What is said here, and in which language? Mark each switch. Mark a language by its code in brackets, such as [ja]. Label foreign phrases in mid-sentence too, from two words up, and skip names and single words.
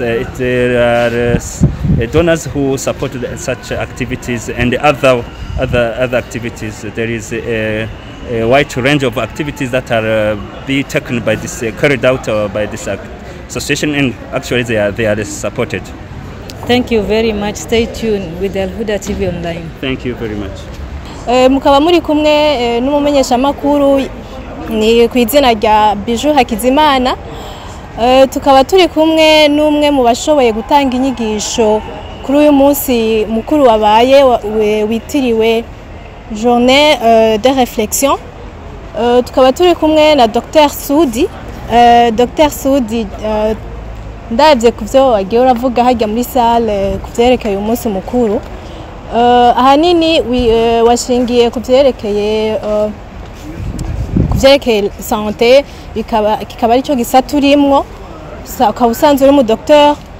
[en] There are donors who support such activities and other activities. There is a wide range of activities that are being taken by this, carried out by this association, and actually they are supported. Thank you very much. Stay tuned with Al Huda TV online. Thank you very much. [rn] Mukaba muri kumwe n'umumenyesha makuru ni ku izina rya Bijou Hakizimana. Tukaba turi kumwe n'umwe mu bashoboye gutanga inyigisho kuri uyu munsi mukuru wabaye witiriwe [fr] Journée de réflexion. [rn] Tukaba turi kumwe na Dr Soudi. Dr Soudi ndabye kuvyo wagiye uravuga hajya muri salle kuvyerekeye umunsi mukuru. Ahanini washingiye kuvyerekeye santé kikaba ari cyo gisata urimwo ukaba usanzwe uri mu docteur.